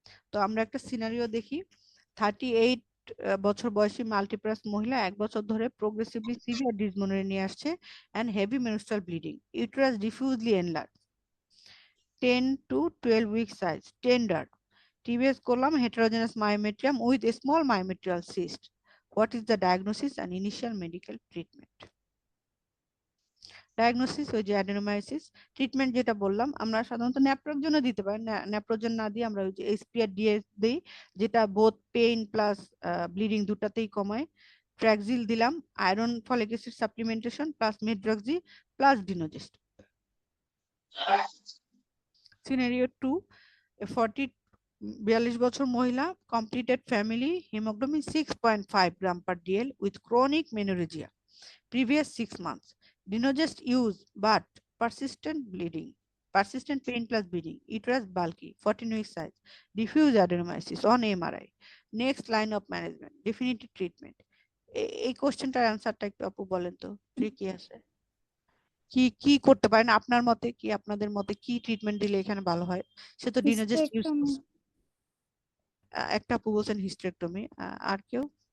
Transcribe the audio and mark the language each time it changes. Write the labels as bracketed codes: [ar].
[bn] তো আমরা একটা সিনারিও দেখি। 38 বছর বয়সী মাল্টিপ্যারাস মহিলা 1 বছর ধরে প্রোগ্রেসিভলি সিভিয়ার ডিসমেনোরিয়া নিয়ে আসছে and heavy menstrual bleeding, uterus ডিফিউজলি enlarge, [en] 10 to 12 week size, tender, [bn] TBS করলাম [en] heterogeneous myometrium with a small myometrial cyst. What is the diagnosis and initial medical treatment? [bn] Diagnosis ওই যে অ্যাডেনোমাইসিস, ট্রিটমেন্ট যেটা বললাম আমরা সাধারণত ন্যাপ্রোজেন দিতে পারি, ন্যাপ্রোজেন না দিয়ে আমরা ওই যে এইচপিআরডিএস দিই, যেটা বোথ পেইন প্লাস ব্লিডিং দুটাতেই কমায়। ট্র্যাক্সিল দিলাম, iron folic acid supplementation plus মেড্রক্সি plus ডিনোজেস্ট। Scenario 2, a 40 [en] 42 [bn] বছর মহিলা, [en] completed family, hemoglobin 6.5 gram per DL with chronic menorrhagia, previous 6 months. Dinogest use but persistent bleeding, persistent pain plus bleeding, uterus bulky, 14 week size, diffuse adenomyosis on MRI. Next line of management, definitive treatment. [bn] এই কোশ্চেনটার অ্যান্সারটা একটু আপু বলেন তো, কি আছে, কি কি করতে পারেন আপনার মতে, কি আপনাদের মতে কি ট্রিটমেন্ট দিলে এখানে ভালো হয়? সে তো ডিনোজেস্ট ইউজ করছে, একটা আপু বলছেন হিস্টেরেক্টমি, আর কেউ?